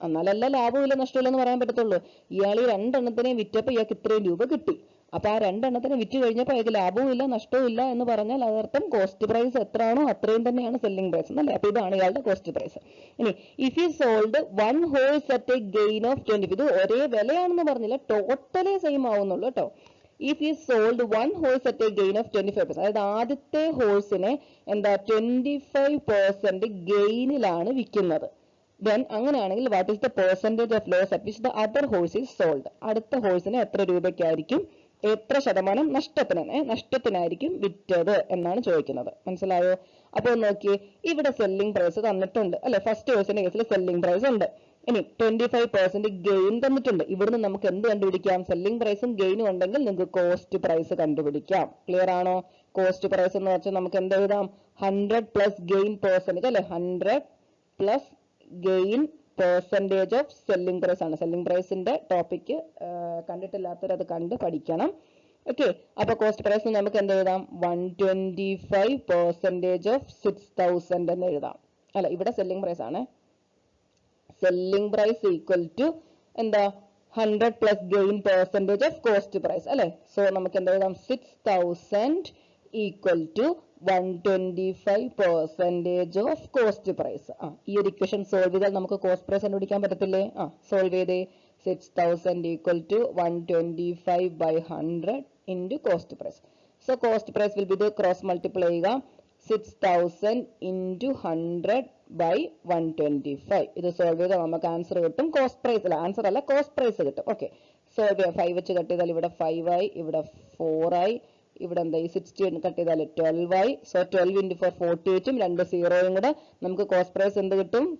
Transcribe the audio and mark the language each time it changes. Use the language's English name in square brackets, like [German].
[Malayalam] എന്നാലല്ല ലാഭമില്ല നഷ്ടമില്ല എന്ന് പറയാൻ പറ്റത്തുള്ളൂ. ഇയാൾ ഈ 2 എണ്ണത്തിനെ വിറ്റപ്പോൾ ഇയാൾക്ക് ഇത്രയും രൂപ കിട്ടി. അപ്പൊ ആ 2 എണ്ണത്തിനെ വിറ്റ് കഴിഞ്ഞപ്പോൾ അയാൾക്ക് ലാഭവും ഇല്ല നഷ്ടവും ഇല്ല എന്ന് പറഞ്ഞാൽ അതർത്ഥം കോസ്റ്റ് പ്രൈസ് എത്രയാണോ അത്രയും തന്നെയാണ് സെല്ലിംഗ് പ്രൈസ് എന്നല്ലേ? അപ്പൊ ഇതാണ് ഇയാളുടെ കോസ്റ്റ് പ്രൈസ്. ഇനി [English] if you sold 1 horse at a gain of 20, [Malayalam] ഇത് ഒരേ വിലയാണെന്ന് പറഞ്ഞില്ല, ടോട്ടലേ സെയിം ആവുന്നുള്ളൂ കേട്ടോ. [English] if he sold one horse at a gain of 25%, [Malayalam] അതായത് ആദ്യത്തെ ഹോഴ്സിനെ എന്താ 25% ഗെയിനിലാണ് വിൽക്കുന്നത്. [English] then [Malayalam] അങ്ങനെയാണെങ്കിൽ [English] what is the percentage of loss at which the other horse is sold? [Malayalam] അടുത്ത ഹോഴ്സിനെ എത്ര രൂപയ്ക്കായിരിക്കും, എത്ര ശതമാനം നഷ്ടത്തിനായിരിക്കും വിറ്റത് എന്നാണ് ചോദിക്കുന്നത്. മനസ്സിലായോ? അപ്പോൾ നോക്കിയേ, ഇവിടെ സെല്ലിംഗ് പ്രൈസ് തന്നിട്ടുണ്ട് അല്ലെ, ഫസ്റ്റ് ഹോഴ്സിന്റെ കേസിൽ സെല്ലിംഗ് പ്രൈസ് ഉണ്ട്. ഇനി 25% ഗെയിൻ തന്നിട്ടുണ്ട്. ഇവിടുന്ന് നമുക്ക് എന്ത് കണ്ടുപിടിക്കാം? സെല്ലിംഗ് പ്രൈസും ഗെയിനും ഉണ്ടെങ്കിൽ നിങ്ങൾക്ക് കോസ്റ്റ് പ്രൈസ് കണ്ടുപിടിക്കാം. ക്ലിയർ ആണോ? കോസ്റ്റ് പ്രൈസ് എന്ന് വെച്ചാൽ നമുക്ക് എന്ത് എഴുതാം? 100 പ്ലസ് ഗെയിൻ പെർസെന്റേജ് അല്ലെ, 100 plus gain percentage of selling price ആണ്. സെല്ലിംഗ് പ്രൈസിന്റെ ടോപ്പിക് കണ്ടിട്ടില്ലാത്തവർ അത് കണ്ട് പഠിക്കണം. ഓക്കെ, അപ്പൊ കോസ്റ്റ് പ്രൈസ് നമുക്ക് എന്ത് എഴുതാം? 125% ഓഫ് 6000 എന്ന് എഴുതാം. അല്ല, ഇവിടെ സെല്ലിംഗ് പ്രൈസ് ആണ്. സെല്ലിംഗ് പ്രൈസ് ഈക്വൽ ടു എന്താ? 100 plus gain percentage of cost price അല്ലെ. സോ നമുക്ക് എന്ത് എഴുതാം? 6000 equal to 125% of cost price. ഈ ഒരു ഇക്വേഷൻ സോൾവ് ചെയ്താൽ നമുക്ക് കോസ്റ്റ് പ്രൈസ് കണ്ടുപിടിക്കാൻ പറ്റത്തില്ലേ? സോൾവ് ചെയ്തേ. [English] 6000 equal to 125 by 100 into cost price. So cost price will be the cross multiply [Malayalam] ചെയ്യുക. [English] 6000 into 100 by 125. [Malayalam] ഇത് സോൾവ് ചെയ്താൽ നമുക്ക് ആൻസർ കിട്ടും. കോസ്റ്റ് പ്രൈസ് അല്ല, ആൻസർ അല്ല, കോസ്റ്റ് പ്രൈസ് കിട്ടും. ഓക്കെ, സോൾവ് ചെയ്യാം. 5 വെച്ച് കട്ട് ചെയ്താൽ ഇവിടെ 5 ആയി, ഇവിടെ 4 ആയി, ഇവിടെ എന്താ ഈ 60 കട്ട് ചെയ്താൽ 12 ആയി. സോ 12 into 4 48ഉം 2 0യും കൂടെ നമുക്ക് കോസ്റ്റ് പ്രൈസ് എന്ത് കിട്ടും?